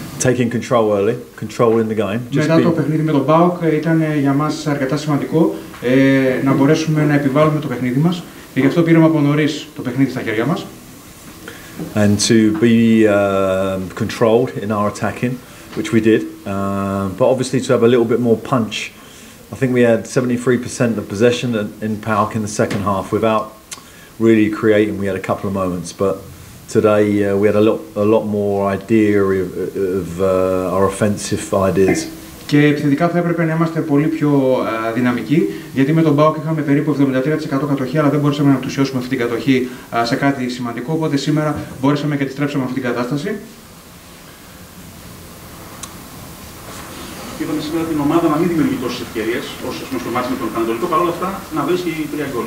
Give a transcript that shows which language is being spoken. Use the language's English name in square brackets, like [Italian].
[English] Taking control early, controlling the game. [Greek] Μετά το παιχνίδι με τον ΠΑΟΚ ήταν για μας αρκετά σημαντικό να μπορέσουμε να επιβάλλουμε το παιχνίδι μας και γι' αυτό πήραμε από νωρίς το παιχνίδι στα χέρια μας. [English] And to be controlled in our attacking, which we did, but obviously to have a little bit more punch. I think we had 73% of possession in PAOK in the second half without really creating. We had a couple of moments, but today we had a lot more idea of our offensive ideas. [Greek] Και επιθετικά θα έπρεπε να είμαστε πολύ πιο δυναμικοί, γιατί με τον ΠΑΟΚ είχαμε περίπου 73% κατοχή, αλλά δεν μπορούσαμε να πλουσιώσουμε αυτή την κατοχή σε κάτι σημαντικό. Οπότε σήμερα μπορέσαμε και αντιστρέψαμε αυτή την κατάσταση. Είδαμε σήμερα την ομάδα να μην δημιουργεί τόσες ευκαιρίες όσο στο μάτι με τον Πανετολικό, παρόλα αυτά να βρίσκει 3 γκολ.